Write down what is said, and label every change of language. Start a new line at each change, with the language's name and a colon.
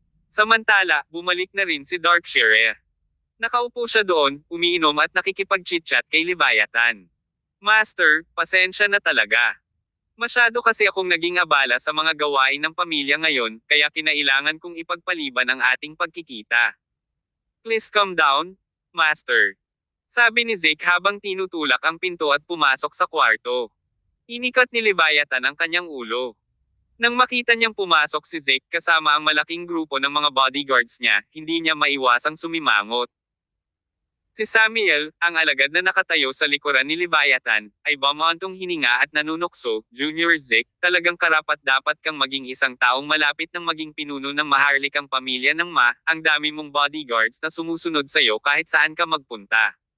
Filipino: Samantala, bumalik na rin si Darkshire. Nakaupo siya doon, umiinom at nakikipag-chit-chat kay Leviathan. Master, pasensya na talaga. Masyado kasi akong naging abala sa mga gawain ng pamilya ngayon, kaya kinailangan kong ipagpaliban ang ating pagkikita.
English: Please calm down, Master.
Filipino: Sabi ni Zeke habang tinutulak ang pinto at pumasok sa kwarto. Inikat ni Leviathan ang kanyang ulo. Nang makita niyang pumasok si Zeke kasama ang malaking grupo ng mga bodyguards niya, hindi niya maiwasang sumimangot. Si Samuel, ang alagad na nakatayo sa likuran ni Leviathan, ay bumantong hininga at nanunukso, Junior Zeke, talagang karapat-dapat kang maging isang taong malapit ng maging pinuno ng maharlikang pamilya ng ang dami mong bodyguards na sumusunod sa'yo kahit saan ka magpunta.